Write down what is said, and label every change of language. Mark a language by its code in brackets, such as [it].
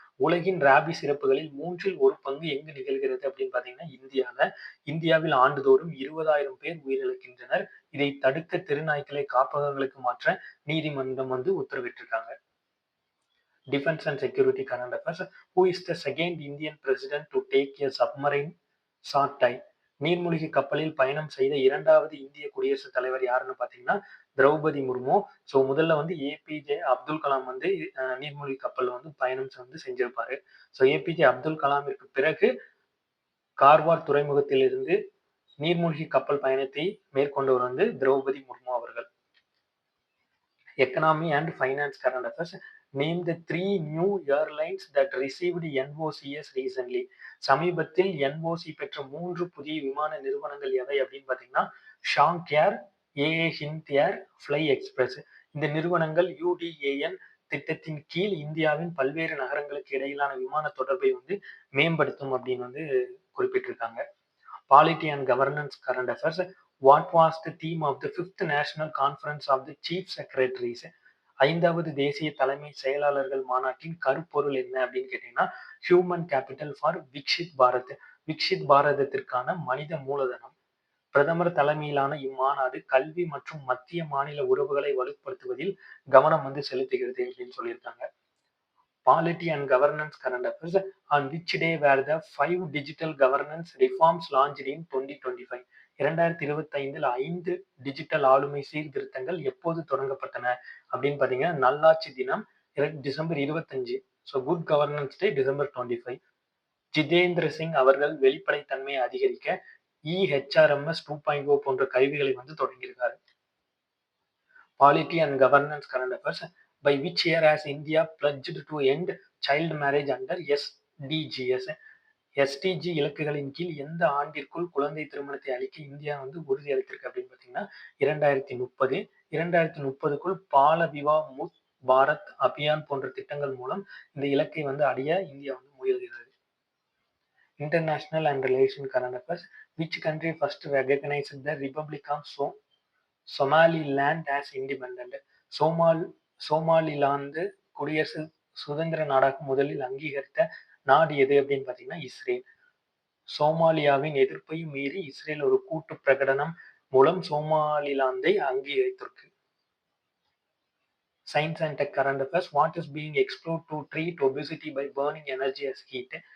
[ta] உலகின் ராபிஸ் இறப்புகளில் 1/3 எங்கு நிகழ்கிறது அப்படின்னு பார்த்தீங்கன்னா இந்தியாவில் ஆண்டுதோறும் 20,000 பேர் உயிரிழக்கின்றனர். இதை தடுக்க தெருநாய்க்களை காப்பகங்களுக்கு மாற்ற நீதிமன்றம் உத்தரவிட்டிருக்காங்க. Defence and security current affairs. [en] Who is the second Indian president to take a submarine short dive? [ta] நீர்மூழ்கி கப்பலில் பயணம் செய்த 2வது இந்திய குடியரசுத் தலைவர் யாருன்னு பார்த்தீங்கன்னா திரௌபதி முர்மு. ஸோ முதல்ல ஏபிஜே அப்துல் கலாம் நீர்மூழ்கி கப்பல் பயணம் செஞ்சிருப்பாரு. ஸோ ஏபிஜே அப்துல் கலாமிற்கு பிறகு கார்வார் துறைமுகத்தில் இருந்து நீர்மூழ்கி கப்பல் பயணத்தை மேற்கொண்டவர் திரௌபதி முர்மு அவர்கள். Economy and finance current affairs. [en] Name the 3 new airlines that received NOCs recently. [ta] சமீபத்தில் NOC பெற்ற 3 புதிய விமான நிறுவனங்கள் எவை அப்படின்னு பார்த்தீங்கன்னா ஷாங்க் ஏர், ஏஏ ஹிந்த் ஏர், ஃப்ளை எக்ஸ்பிரஸ். இந்த நிறுவனங்கள் யுடிஏஎன் திட்டத்தின் கீழ் இந்தியாவின் பல்வேறு நகரங்களுக்கு இடையிலான விமான தொடர்பை வந்து மேம்படுத்தும் அப்படின்னு வந்து குறிப்பிட்டிருக்காங்க. [en] Polity and Governance Current Affairs. What was the theme of the 5th National Conference of the Chief Secretaries? [ta] 5வது தேசிய தலைமை செயலாளர்கள் மாநாட்டின் கருப்பொருள் என்ன அப்படின்னு கேட்டீங்கன்னா, [en] Human capital for Viksit Bharat. [ta] Viksit பாரதத்திற்கான மனித மூலதனம். பிரதமர் தலைமையிலான இம்மாநாடு கல்வி மற்றும் மத்திய மாநில உறவுகளை வலுப்படுத்துவதில் கவனம் வந்து செலுத்துகிறது அப்படின்னு சொல்லியிருக்காங்க. [en] Polity and Governance Current Affairs. On which day were the 5 digital governance reforms launched in 2025? [ta] 2025 5 digital ஆளுமை சீர்திருத்தங்கள் எப்போது தொடங்கப்பட்டன அப்படின்னு பாத்தீங்கன்னா, நல்லாட்சி தினம் டிசம்பர் 25. [en] so good governance day [ta] டிசம்பர் 25. ஜிதேந்திர சிங் அவர்கள் வெளிப்படைத்தன்மையை அதிகரிக்க EHRMS 2.0 போன்ற கருவிகளை வந்து தொடங்கியிருக்காரு. [en] Polity and Governance Current Affairs. By which year has India pledged to end child marriage under SDGs? [ta] SDG இலக்குகளின் கீழ் எந்த ஆண்டிற்குள் குழந்தை திருமணத்தை அளிக்க இந்தியா வந்து உறுதி அளித்திருக்கு அப்படின்னு பாத்தீங்கன்னா 2030. 2030க்குள் பால விவா முத் பாரத் அபியான் போன்ற திட்டங்கள் மூலம் இந்த இலக்கை வந்து அடைய இந்தியா வந்து முயல்கிறது. [en] International and Relation Current Affairs. Which country first recognized the Republic of Somaliland as independent? [ta] Somaliland குடியரசு சுதந்திர நாடாக முதலில் அங்கீகரித்த நாடு எது அப்படின்னு பாத்தீங்கன்னா இஸ்ரேல். சோமாலியாவின் எதிர்ப்பையும் மீறி இஸ்ரேல் ஒரு கூட்டு பிரகடனம் மூலம் சோமாலிலாந்தை அங்கீகரித்திருக்கு. [en] Science and Tech Current Affairs. What is being explored to treat obesity by burning energy as heat?